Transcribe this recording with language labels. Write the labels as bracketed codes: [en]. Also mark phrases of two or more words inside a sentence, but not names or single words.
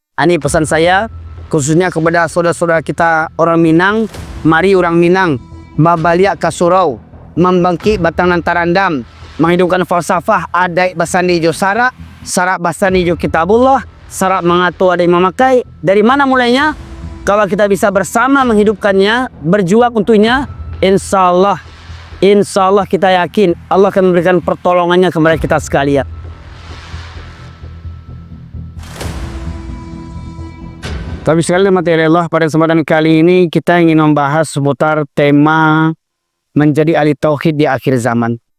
[id] Ini pesan saya khususnya kepada saudara-saudara kita orang Minang. Mari orang Minang [min] babaliak ka surau, [id] membangkit batangan tarandam, menghidupkan falsafah [min] adai basani jo sara basani jo kitabullah, sara mengatu adai memakai. [id] Dari mana mulainya? Kalau kita bisa bersama menghidupkannya, berjuang untuknya, [ar] insya Allah [id] kita yakin Allah akan memberikan pertolongannya kepada kita sekalian. Tapi sekali materi Allah, pada kesempatan kali ini kita ingin membahas seputar tema menjadi ahli tauhid di akhir zaman.